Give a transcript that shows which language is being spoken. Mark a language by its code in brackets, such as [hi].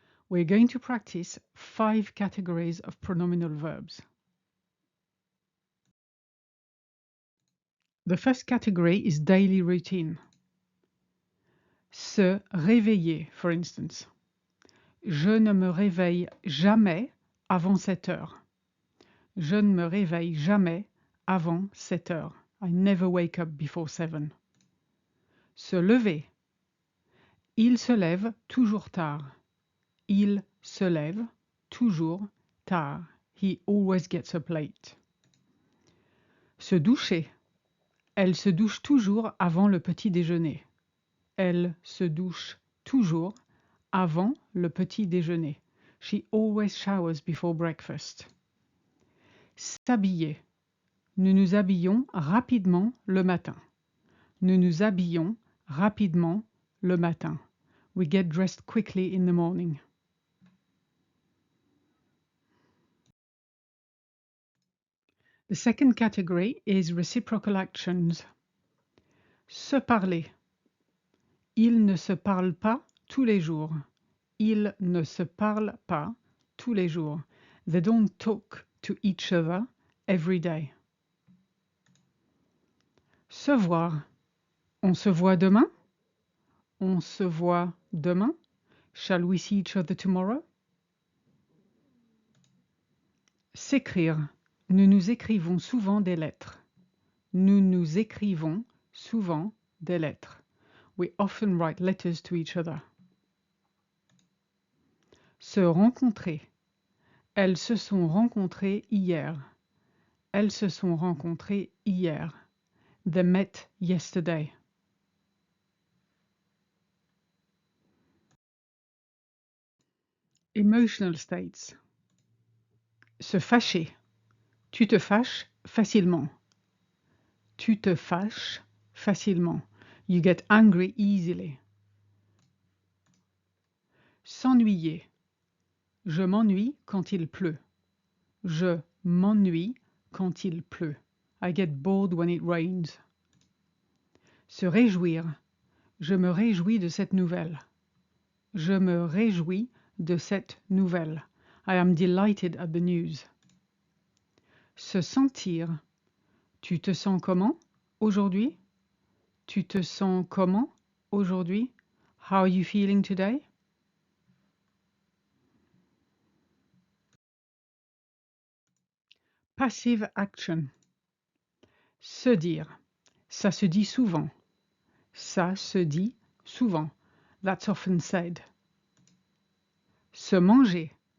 [en] We're going to practice 5 categories of pronominal verbs. The first category is daily routine. [fr] Se réveiller, [en] for instance. [fr] Je ne me réveille jamais avant 7 heures. Je ne me réveille jamais avant 7 heures. [en] I never wake up before 7. [fr] Se lever. Il se lève toujours tard. Il se lève toujours tard. [en] He always gets up late. [fr] Se doucher. Elle se douche toujours avant le petit déjeuner. Elle se douche toujours avant le petit déjeuner. [en] She always showers before breakfast. [fr] S'habiller. Nous nous habillons rapidement le matin. Nous nous habillons rapidement le matin. [en] We get dressed quickly in the morning. The second category is reciprocal actions. [fr] Se parler. Ils ne se parlent pas tous les jours. Ils ne se parlent pas tous les jours. [en] They don't talk to each other every day. [fr] Se voir. On se voit demain? On se voit demain? [en] Shall we see each other tomorrow? [fr] S'écrire. Nous nous écrivons souvent des lettres. Nous nous écrivons souvent des lettres. [en] We often write letters to each other. [fr] Se rencontrer. Elles se sont rencontrées hier. Elles se sont rencontrées hier. [en] They met yesterday. Emotional states. [fr] Se fâcher. Tu te fâches facilement. Tu te fâches facilement. [en] You get angry easily. [fr] S'ennuyer. Je m'ennuie quand il pleut. Je m'ennuie quand il pleut. [en] I get bored when it rains. [fr] Se réjouir. Je me réjouis de cette nouvelle. Je me réjouis de cette nouvelle. [en] I am delighted at the news. [fr] Se sentir. Tu te sens comment aujourd'hui? Tu te sens comment aujourd'hui? [en] How are you feeling today? Passive action. [fr] Se dire. Ça se dit souvent. Ça se dit souvent. [en] That's often said. [fr] Se manger.